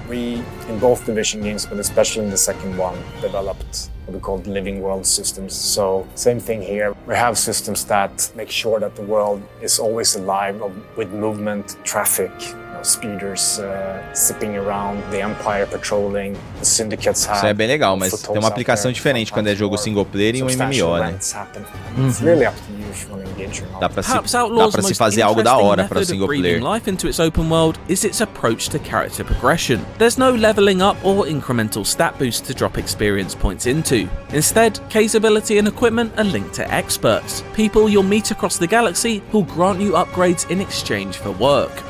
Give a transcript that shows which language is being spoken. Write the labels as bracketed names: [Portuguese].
[English] We, in both Division games, but especially in the second one, developed what we call living world systems. So same thing here. We have systems that make sure that the world is always alive with movement, traffic, speeders zipping around, the Empire patrolling, the syndicates have. [Portuguese] Isso é bem legal, mas tem uma aplicação diferente quando é jogo single player e um MMO, né? [English] It's really up to you if you want to engage or not. [Portuguese] Dá pra se fazer algo da hora para o single player. [English] Life into its open world is its approach to character progression. There's no leveling up or incremental stat boost to drop experience points into. Instead, Kay's ability and equipment are linked to experts, people you'll meet across the galaxy who'll grant you upgrades in exchange for work.